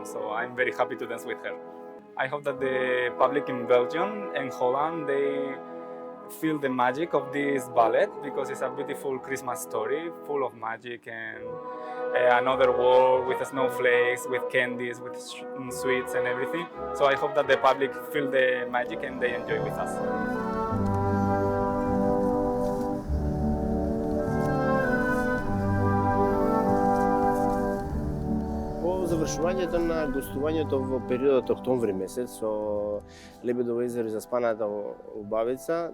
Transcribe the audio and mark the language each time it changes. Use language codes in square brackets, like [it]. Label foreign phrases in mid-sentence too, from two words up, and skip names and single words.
[en] So I'm very happy to dance with her. I hope that the public in Belgium and Holland, they feel the magic of this ballet, because it's a beautiful Christmas story full of magic and another world with snowflakes, with candies, with sweets and everything. So I hope that the public feel the magic and they enjoy with us. [mk] Завршувањето на гостувањето во периодот октомври месец со Лебедово езеро и Заспаната убавица,